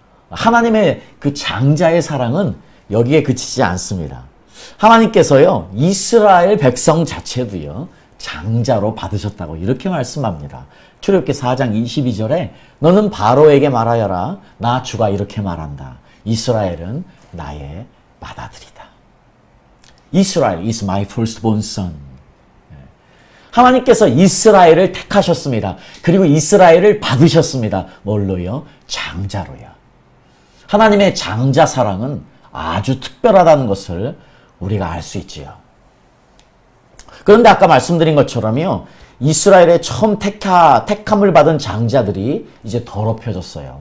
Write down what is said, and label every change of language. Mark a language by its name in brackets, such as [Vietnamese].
[Korean] 하나님의 그 장자의 사랑은 여기에 그치지 않습니다. 하나님께서요, 이스라엘 백성 자체도요, 장자로 받으셨다고 이렇게 말씀합니다. 출애굽기 4장 22절에 너는 바로에게 말하여라. 나 주가 이렇게 말한다. 이스라엘은 나의 맏아들이다. [English] Israel is my firstborn son. [Korean] 하나님께서 이스라엘을 택하셨습니다. 그리고 이스라엘을 받으셨습니다. 뭘로요? 장자로요. 하나님의 장자 사랑은 아주 특별하다는 것을 우리가 알 수 있지요. 그런데 아까 말씀드린 것처럼요, 이스라엘의 처음 택함을 받은 장자들이 이제 더럽혀졌어요.